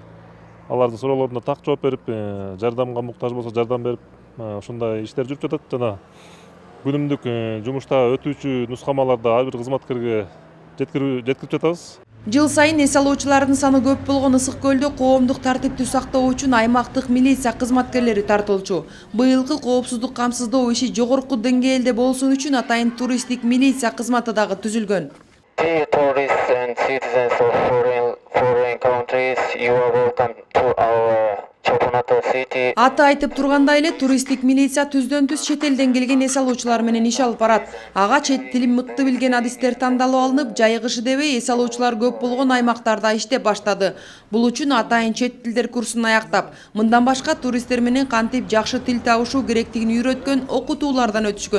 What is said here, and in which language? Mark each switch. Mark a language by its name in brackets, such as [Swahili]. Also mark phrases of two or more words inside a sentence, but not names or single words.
[Kyrgyz] Алардын суроолоруна так жооп берип, жардамга муктаж болсо жардам берип, ушундай иштер жүрүп жатат жана күнүмдүк жумушта өтүүчү нускамаларды ар бир кызматкерге жеткирип жатабыз. Жыл сайын эс алуучулардын саны көп болгон Ысык Көлдө коомдук тартипти сактоо үчүн аймактык милиция кызматкерлери тартылчу. Быйылкы коопсуздук камсыздоо иши жогорку деңгээлде болсун үчүн атайын туристтик милиция кызматы дагы түзүлгөн. [English] Tourists and citizens of foreign countries, you are welcome to our Чолпоната city. [Kyrgyz] Аты айтып тургандай эле туристтик милиция түздөн-түз чет элден келген эс алуучулар менен иш алып барат. Ага чет тилин мыкты билген адистер тандалып алынып, жайыгышы дебей эс алуучулар көп болгон аймактарда иштеп баштады. Бул үчүн атайын чет тилдер курсун аяктап, мындан башка туристтер менен кантип жакшы тил табышуу керектигин үйрөткөн окутуулардан өтүшкөн.